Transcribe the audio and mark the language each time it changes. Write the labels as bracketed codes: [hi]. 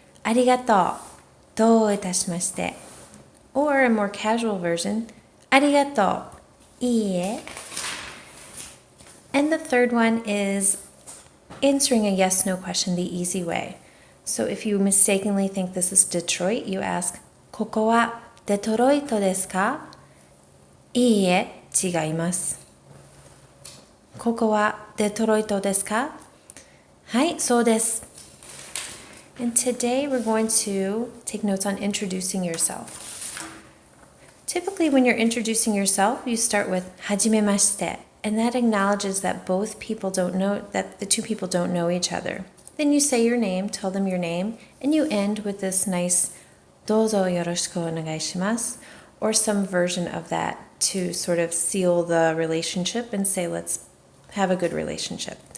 [ja] Arigatou, dou itashimashite. [en] Or a more casual version, [ja] arigatou, iie. [en] And the third one is answering a yes-no question the easy way. So if you mistakenly think this is Detroit, you ask, [ja] ここはデトロイトですか? いいえ、違います。ここはデトロイトですか? はい、そうです。 [en] And today we're going to take notes on introducing yourself. Typically, when you're introducing yourself, you start with [ja] はじめまして, [en] and that acknowledges that the two people don't know each other. Then you say your name, tell them your name, and you end with this nice [ja] どうぞよろしくお願いします, [en] or some version of that to sort of seal the relationship and say, let's have a good relationship.